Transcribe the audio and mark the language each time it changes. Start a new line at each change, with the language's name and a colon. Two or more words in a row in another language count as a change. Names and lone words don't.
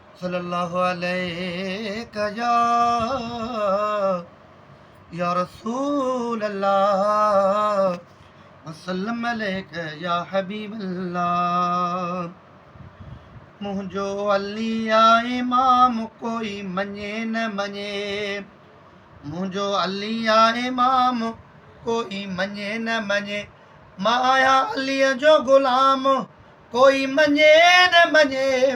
Arabic: صلی اللہ علیہ یا، یا رسول اللہ، وسلم علیک یا حبیب اللہ۔
Sindhi: منهنجو علي آ امام، ڪوئي مڃي نه مڃي۔ منهنجو علي آ امام، ڪوئي مڃي نه مڃي۔ مان آهيان عليءَ جو غلام، ڪوئي مڃي نه مڃي۔